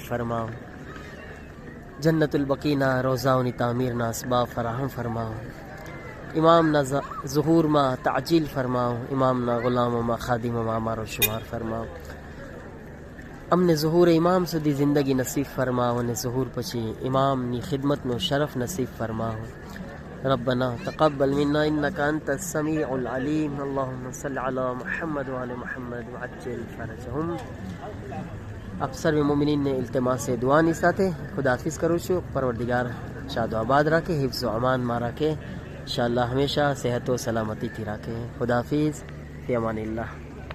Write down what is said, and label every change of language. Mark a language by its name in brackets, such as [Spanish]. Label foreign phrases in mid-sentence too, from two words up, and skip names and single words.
[Gujarati] ફરમાવો જન્નતુલ બકીના રોઝાઓની તામીરના અસબાબ ફરાહમ ફરમાવો ઇમામના ઝુહૂરમાં તાજીલ ફરમાવો ઇમામના ગુલામોમાં ખાદિમોમાં અમારો શુમાર ફરમાવો અમને ઝુહૂર ઇમામ સુધી જિંદગી નસીબ ફરમાવો અને ઝુહૂર પછી ઇમામની ખિદમતનો શરફ નસીબ ફરમાવો [Arabic] ربنا تقبل منا إنك أنت السميع العليم اللهم صل على محمد وآل محمد وعجل فرجهم [Gujarati] હવે સર્વ મોમિનીન ને ઇલ્તિમાસ દુઆની સાથે ખુદા હાફિઝ કરું છું પરવરદિગાર શાદ વ આબાદ રાખે હિફ્ઝ વ અમાન માં રાખે ઇન્શાઅલ્લાહ હંમેશા સેહત વ સલામતી કી રાખે ખુદા હાફિઝ [Arabic] فی امان اللہ